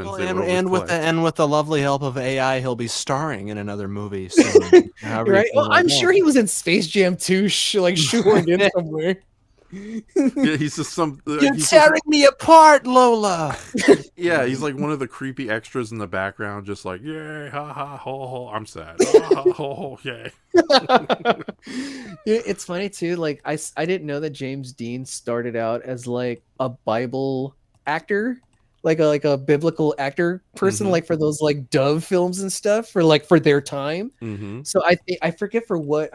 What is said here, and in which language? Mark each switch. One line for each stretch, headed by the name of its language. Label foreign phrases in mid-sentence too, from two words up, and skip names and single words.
English: Well, and with the lovely help of AI, he'll be starring in another movie soon. Right? Well, I'm sure he was in Space Jam 2, like shoehorned in somewhere. Yeah, he's just some. You're tearing me apart, Lola. Yeah, he's like one of the creepy extras in the background, just like yay, ha ha, ho ho. I'm sad. Ha, ha, ho ho, yay. It's funny too. Like I didn't know that James Dean started out as like a Bible actor, like a biblical actor person, like for those like Dove films and stuff for their time. So I forget for what.